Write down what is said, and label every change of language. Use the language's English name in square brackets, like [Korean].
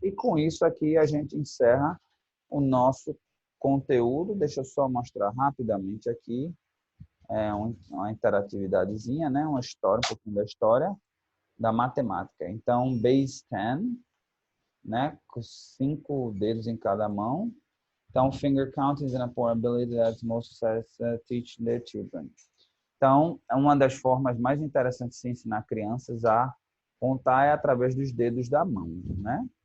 [Portuguese] E com isso aqui a gente encerra o nosso conteúdo. Deixa eu só mostrar rapidamente aqui. Uma interatividadezinha, né? Uma história, um pouquinho da história da matemática. Então, base 10, né? Com 5 dedos em cada mão. Então, [English] finger counting is an important ability that most societies teach their children. [Portuguese] Então, uma das formas mais interessantes de se ensinar crianças a contar é através dos dedos da mão, né?